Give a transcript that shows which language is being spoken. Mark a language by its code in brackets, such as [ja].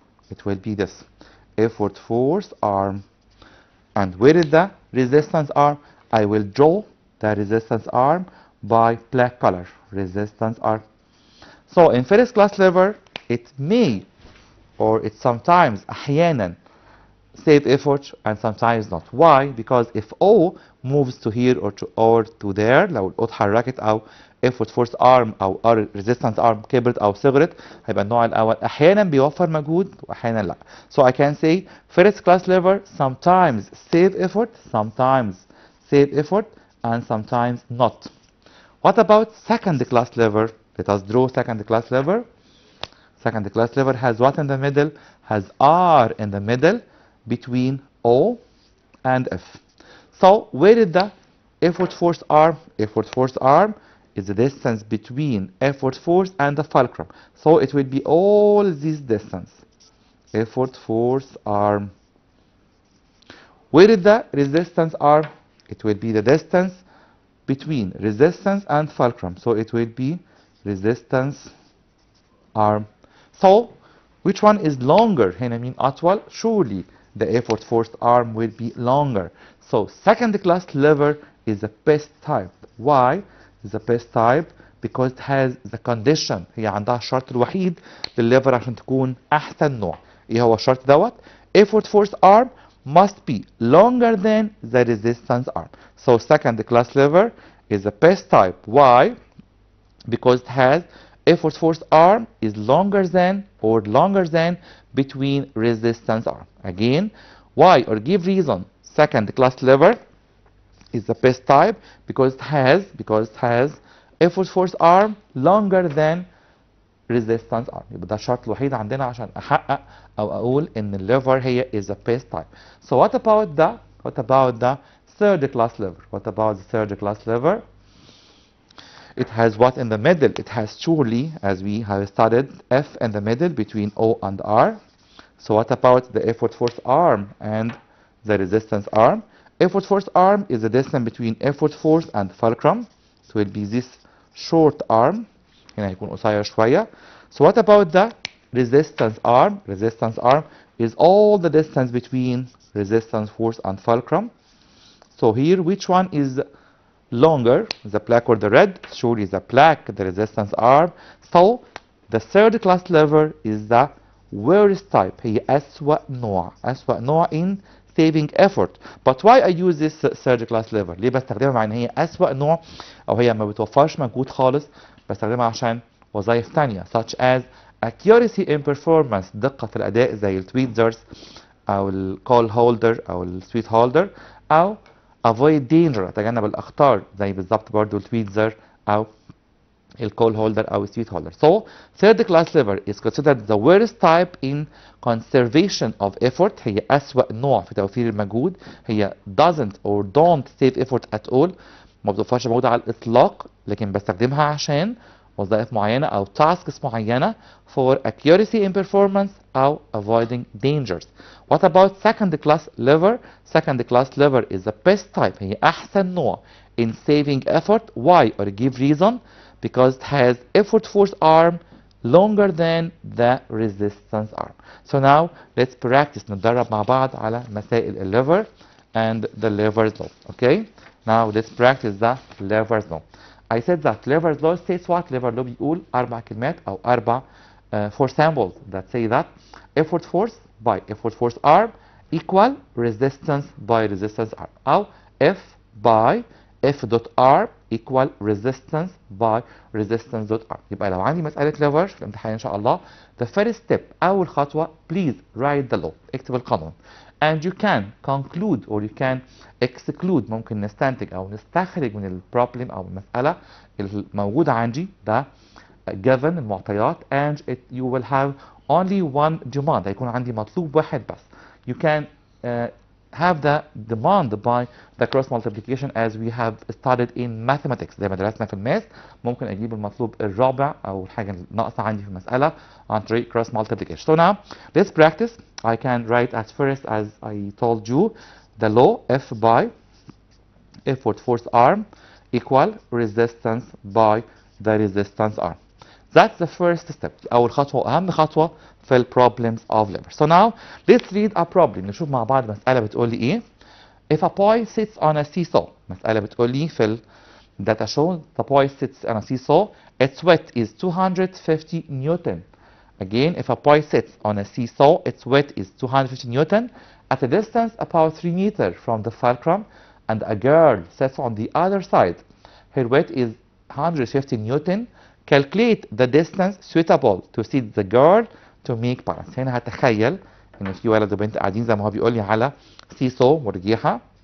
[en] It will be this effort force arm. And where is the resistance arm? I will draw the resistance arm by black color. Resistance arm. So in first class lever it may or it sometimes [ar] أحيانا [en] save effort and sometimes not. Why? Because if O moves to here or to there [ar] لو الأو اتحركت أو effort force arm أو resistance arm كبرت أو صغرت هيبقى النوع الأول أحيانا بيوفر مجهود وأحيانا لا. [en] So I can say first class lever sometimes save effort and sometimes not. What about second class lever? Let us draw second class lever. Second class lever has what in the middle? Has R in the middle between O and F. So where is the effort force arm? Effort force arm is the distance between effort force and the fulcrum. So it will be all this distance. Effort force arm. Where is the resistance arm? It will be the distance between resistance and fulcrum. So it will be resistance arm. So which one is longer? [ar] هنا مين أطول? [en] Surely the effort force arm will be longer. So second class lever is the best type. Why is the best type? Because it has the condition. [ar] هي عندها الشرط الوحيد للليفر عشان تكون أحسن نوع. إيه هو الشرط دوت؟ [en] Effort force arm must be longer than the resistance arm. So second class lever is the best type. Why? Because it has effort force arm is longer than between resistance arm. Again, why or give reason. Second class lever is the best type because it has effort force arm longer than resistance arm. [ar] يبقى ده الشرط الوحيد عندنا عشان احقق او اقول ان الليفر هي [en] is the best type. So what about the third class liver? What about the third class liver? It has what in the middle? It has surely, as we have studied, F in the middle between O and R. So what about the effort force arm and the resistance arm? Effort force arm is the distance between effort force and fulcrum. So it will be this short arm. [ar] هنا هيكون قصير شوية. [en] So what about the resistance arm? Resistance arm is all the distance between resistance force and fulcrum. So here, which one is longer, the black or the red? Surely the black, the resistance arm. So the third class lever is the worst type. [ar] هي أسوأ نوع [en] in saving effort. But why I use this third class lever? [ar] ليه بستخدمها مع ان هي أسوأ نوع او هي ما بتوفرش مجهود خالص؟ بستخدمها عشان وظائف تانية [en] such as accuracy in performance، [ar] دقة في الأداء زي التويتزرز أو الكول هولدر أو السويت هولدر، أو [en] avoid danger، [ar] تجنب الأخطار زي بالظبط برضو التويتزر أو الكول هولدر أو السويت هولدر. [en] So third class lever is considered the worst type in conservation of effort. [ar] هي أسوأ نوع في توفير المجهود. هي [en] doesn't or don't save effort at all. [ar] ما بتوفرش مجهود على الإطلاق، لكن بستخدمها عشان وظائف معينة أو tasks معينة [en] for accuracy in performance [ar] أو avoiding dangers. [en] What about second class lever? Second class lever is the best type. [ar] هي أحسن نوع [en] in saving effort. Why? Or give reason. Because it has effort force arm longer than the resistance arm. So now let's practice. [ar] نتدرب مع بعض على مسائل الليفر [en] and the lever's law. Okay? Now let's practice the lever's law. I said that lever's law states what? Lever law [ar] بيقول أربع كلمات أو أربع [en] four samples that say that effort force by effort force arm equal resistance by resistance arm. أو F by F dot R equal resistance by resistance dot R. [ar] يبقى لو عندي مسألة lever في الامتحان إن شاء الله [en] the first step [ar] أول خطوة [en] please write the law. [ar] اكتب القانون. [en] And you can conclude or you can exclude، [ar] ممكن نستنتج أو نستخرج من البروبلم أو المسألة الموجودة عندي ده [en] given المعطيات and you will have only one demand. [ar] هيكون عندي مطلوب واحد بس. [en] You can have the demand by the cross multiplication as we have studied in mathematics. [ar] زي ما درسنا في الماث ممكن أجيب المطلوب الرابع أو الحاجة الناقصة عندي في المسألة عن طريق cross multiplication. [en] So now let's practice. I can write at first as I told you the law F by effort force arm equal resistance by the resistance arm. That's the first step. [ar] أول خطوة وأهم خطوة في ال problems of lever. [en] So now let's read a problem. [ar] نشوف مع بعض مسألة بتقول لي إيه. [en] If a boy sits on a seesaw. [ar] مسألة بتقول لي في ال [en] data show the boy sits on a seesaw. Its weight is 250 Newton. Again, if a boy sits on a seesaw, its weight is 250 Newton at a distance about 3 meters from the fulcrum, and a girl sits on the other side. Her weight is 150 Newton. Calculate the distance suitable to seat the girl to make balance. [ar] هنا هتخيل ان في ولد وبنت قاعدين زي ما هو بيقول لي على سيسو مرجيحة.